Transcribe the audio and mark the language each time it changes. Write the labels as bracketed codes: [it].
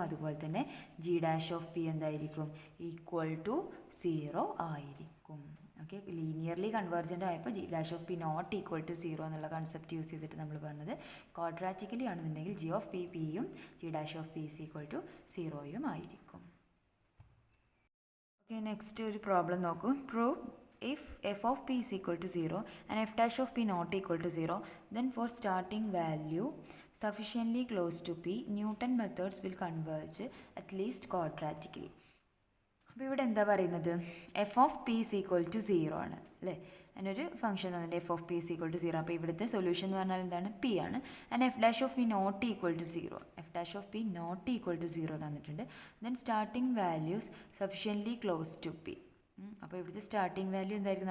[ml] അതുപോലെ തന്നെ G dash of P എന്തായിരിക്കും? ഈക്വൽ ടു 0 ആയിരിക്കും. ഓക്കെ, ലീനിയർലി കൺവേർജൻ്റ് ആയപ്പോൾ G dash of P not equal to 0 എന്നുള്ള കൺസെപ്റ്റ് യൂസ് ചെയ്തിട്ട് നമ്മൾ പറഞ്ഞത് ക്വാഡ്രാറ്റിക്കലി ആണെന്നുണ്ടെങ്കിൽ ജി ഓഫ് പി പിയും G dash of P is equal to 0യും ആയിരിക്കും. ഓക്കെ, നെക്സ്റ്റ് ഒരു പ്രോബ്ലം നോക്കൂ. [en] Prove if f of p is equal to 0 and f dash of p not equal to 0, then for starting value sufficiently close to p, Newton methods will converge at least quadratically. [ml] അപ്പോൾ ഇവിടെ എന്താ പറയുന്നത്? F of P is equal to 0 ആണ് അല്ലേ. അതിനൊരു function തന്നിട്ട് F of P is equal to 0. അപ്പോൾ ഇവിടുത്തെ സൊല്യൂഷൻ എന്ന് പറഞ്ഞാൽ എന്താണ്? പി ആണ്. And [en] F dash of P not equal to 0, [ml] F dash of P not equal to 0 തന്നിട്ടുണ്ട്. Then starting values sufficiently close to P. അപ്പോൾ ഇവിടുത്തെ സ്റ്റാർട്ടിംഗ് വാല്യൂ എന്തായിരിക്കും?